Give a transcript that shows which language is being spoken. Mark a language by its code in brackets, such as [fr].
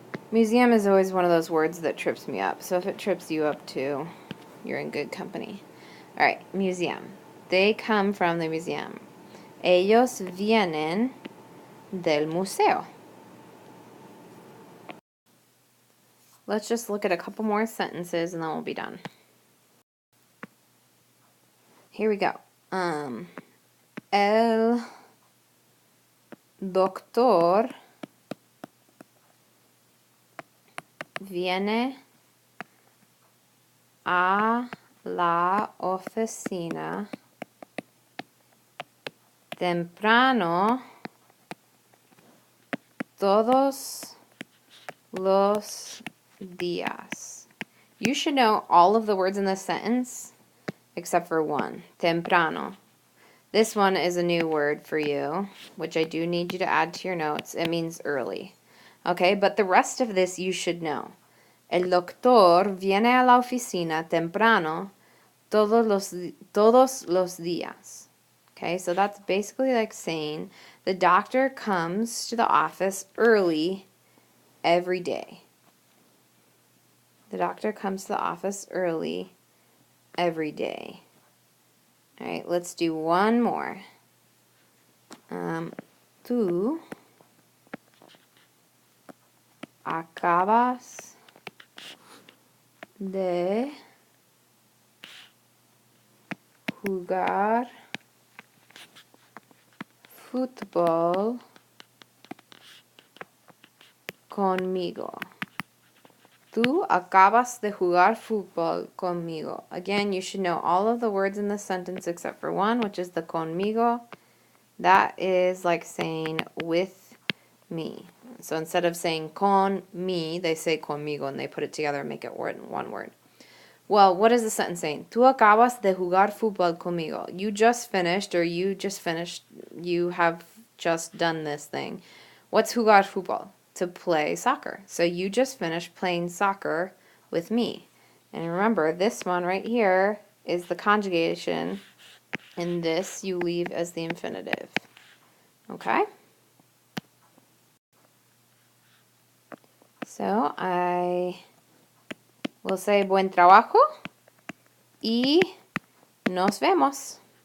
[en] Museum is always one of those words that trips me up. So if it trips you up too, you're in good company. All right, museum. They come from the museum. [es] Ellos vienen del museo. [en] Let's just look at a couple more sentences and then we'll be done. Here we go. [es] El doctor viene a la oficina temprano todos los días. [en] You should know all of the words in this sentence except for one, temprano. This one is a new word for you, which I do need you to add to your notes. It means early. Okay, but the rest of this you should know. [es] El doctor viene a la oficina temprano todos los días. [en] Okay, so that's basically like saying the doctor comes to the office early every day. The doctor comes to the office early every day. All right, let's do one more. [es] Tú acabas de jugar fútbol conmigo. Tú acabas de jugar fútbol conmigo. [en] Again, you should know all of the words in the sentence except for one, which is the conmigo. That is like saying with me. So instead of saying con me, they say conmigo, and they put it together and make it one word. Well, what is the sentence saying? [es] Tú acabas de jugar fútbol conmigo. [en] You just finished, or you have just done this thing. What's jugar fútbol? To play soccer. So you just finished playing soccer with me. And remember, this one right here is the conjugation, and this you leave as the infinitive. Okay? So I will say [es] buen trabajo y nos vemos.